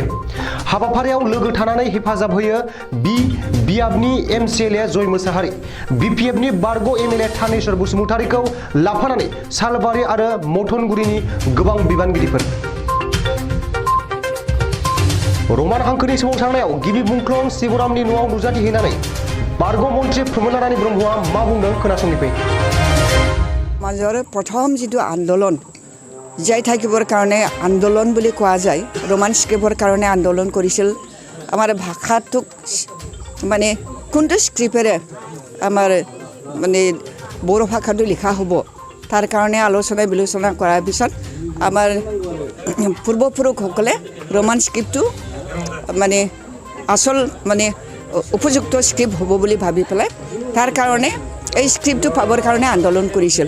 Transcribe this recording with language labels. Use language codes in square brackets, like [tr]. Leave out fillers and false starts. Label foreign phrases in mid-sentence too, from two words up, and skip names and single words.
[brx] हाबाफारियाव लोगो थानानै हेफाजाब होयो बियाबनि एमसिएलए जय मोसाहारि, बिपिएफनि बारग' एमएलए थानेश्वर बसुमतारीखौ लाफानानै सालबारि आरो मथनगुरिनि गोबां बिबानगिरिफोर। रमान हांखोनि सोमावसारनायाव गिबि मुंख्लं शिवरामनि न'आव नुजाथिहैनानै बारग' मन्त्रि प्रमिला रानी ब्रह्मआ मा बुंदों खोनासंनिफै। [as] মাজৰ প্ৰথম যিটো আন্দোলন জীয়াই থাকিবৰ কাৰণে আন্দোলন বুলি কোৱা যায়, ৰোমান স্ক্ৰিপ্টৰ কাৰণে আন্দোলন কৰিছিল। আমাৰ ভাষাটোক মানে কোনটো স্ক্ৰিপ্টেৰে আমাৰ মানে বড়ো ভাষাটো লিখা হ'ব তাৰ কাৰণে আলোচনা বিলোচনা কৰাৰ পিছত আমাৰ পূৰ্বপুৰুষসকলে ৰোমান স্ক্ৰিপ্টটো মানে আচল মানে উপযুক্ত স্ক্ৰিপ্ট হ'ব বুলি ভাবি পেলাই তাৰ কাৰণে এই স্ক্ৰিপ্টটো পাবৰ কাৰণে আন্দোলন কৰিছিল।